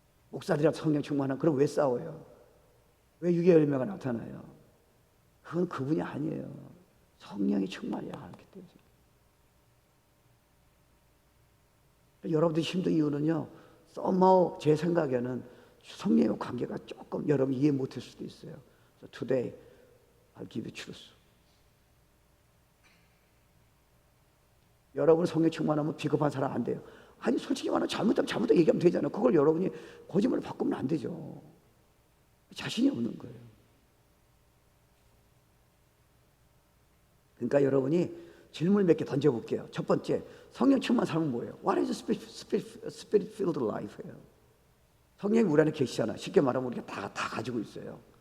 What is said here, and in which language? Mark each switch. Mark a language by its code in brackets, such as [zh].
[ko] 목사들이랑 성령 충만한, 그럼 왜 싸워요? 왜 육의 열매가 나타나요? 그건 그분이 아니에요. 성령이 충만해야 하기 때문에. 여러분들이 힘든 이유는요, somehow 제 생각에는 성령의 관계가 조금 여러분 이해 못할 수도 있어요. [en] So today, I'll give you truth. [ko] 여러분 성령 충만하면 비겁한 사람 안 돼요. 아니 솔직히 말하면 잘못하면 얘기하면 되잖아요. 그걸 여러분이 거짓말을 바꾸면 안 되죠. 자신이 없는 거예요. 그러니까 여러분이 질문을 몇 개 던져볼게요. 첫 번째, 성령 충만 사람은 뭐예요? [en] What is spirit-filled life예요? [ko] 성령이 우리 안에 계시잖아요. 쉽게 말하면 우리가 다 가지고 있어요.